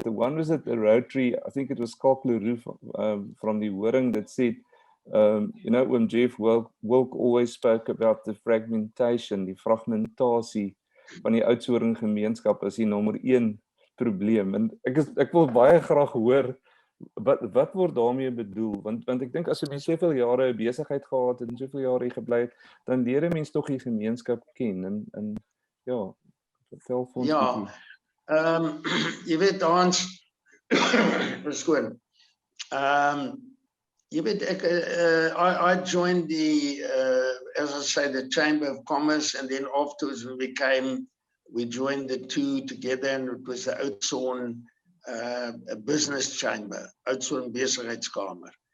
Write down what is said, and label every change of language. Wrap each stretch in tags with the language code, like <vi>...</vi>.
<en>The one was at the Rotary, I think it was Kalkleroe from the Horing, that said, when Geoff Wilck always spoke about the fragmentation,</en> <af>die fragmentasie van die Oudtshoorn gemeenskap as die nommer 1 probleem. En ek wil baie graag hoor, wat word daarmee bedoel? Want ek dink as jy soveel jare 'n besigheid gehad het en soveel jare hier gebly het, dan leer 'n mens tog die gemeenskap ken en ja, vertel vir ons bietjie. Jy weet Hans, verskoon. Jy weet</af> <en>I joined the as I say the Chamber of Commerce, and then afterwards we joined the two together, and it was the Oudtshoorn a business chamber, Oudtshoorn Besigheidskamer.</en>